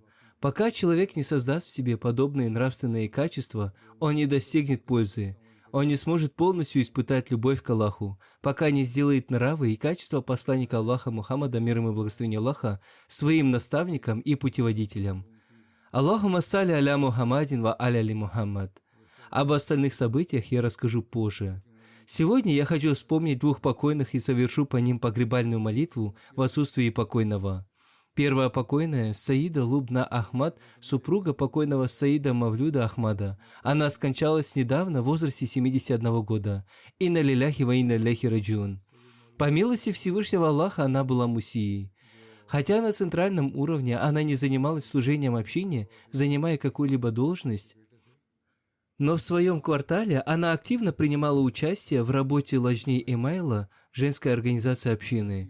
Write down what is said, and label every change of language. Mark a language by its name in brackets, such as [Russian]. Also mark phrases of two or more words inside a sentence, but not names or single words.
[Russian] Пока человек не создаст в себе подобные нравственные качества, он не достигнет пользы. Он не сможет полностью испытать любовь к Аллаху, пока не сделает нравы и качества посланника Аллаха Мухаммада, мир ему и благословение Аллаха, своим наставником и путеводителем. [Arabic] اللهم صل على محمد وعلى آل محمد. [Russian] Об остальных событиях я расскажу позже. Сегодня я хочу вспомнить двух покойных и совершу по ним погребальную молитву в отсутствии покойного. Первая покойная – Саида Лубна Ахмад, супруга покойного Саида Мавлюда Ахмада. Она скончалась недавно в возрасте 71 года. [Arabic] إنا لله وإنا إليه راجعون. [Russian] По милости Всевышнего Аллаха она была мусией. Хотя на центральном уровне она не занималась служением общине, занимая какую-либо должность, но в своем квартале она активно принимала участие в работе Ладжни Эмайла, женской организации общины.